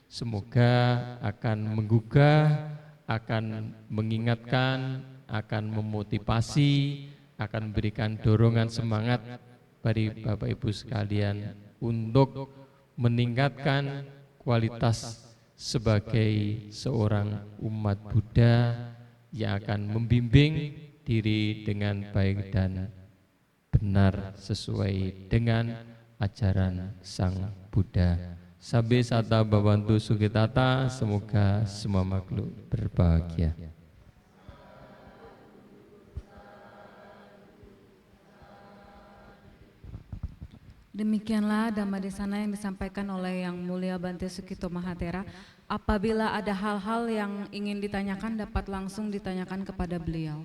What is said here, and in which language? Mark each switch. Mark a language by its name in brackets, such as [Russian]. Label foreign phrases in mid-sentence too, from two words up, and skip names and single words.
[Indonesian] Semoga akan menggugah, akan mengingatkan, akan memotivasi, akan memberikan dorongan semangat bagi Bapak Ibu sekalian untuk meningkatkan kualitas sebagai seorang umat Buddha yang akan membimbing diri dengan baik dan benar sesuai dengan ajaran Sang Buddha. [Pali] Sabbe sata bhavantu sukitata, [Indonesian] semoga semua makhluk berbahagia. Demikianlah Dhammadesana yang disampaikan oleh Yang Mulia Bante Sukito Mahathera. Apabila ada hal-hal yang ingin ditanyakan dapat langsung ditanyakan kepada beliau.